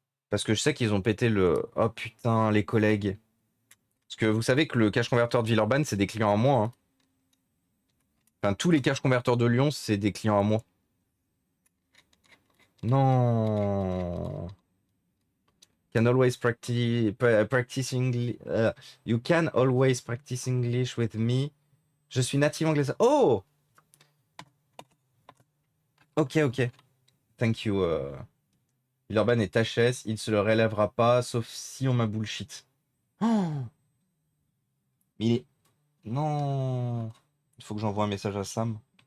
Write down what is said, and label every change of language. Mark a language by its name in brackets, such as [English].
[French] Parce que je sais qu'ils ont pété le... Oh putain, les collègues. Parce que vous savez que le cache converteur de Villeurbanne, c'est des clients à moi. Hein. Enfin, tous les cache converteurs de Lyon, c'est des clients à moi. Non. [English] Can always practice English. You can always practice English with me. [French] Je suis native anglaise. Oh! Ok, ok. [English] Thank you. [French] Villeurbanne est HS, il se le relèvera pas, sauf si on m'a bullshit. Oh! Il est... Non! Il faut que j'envoie un message à Sam.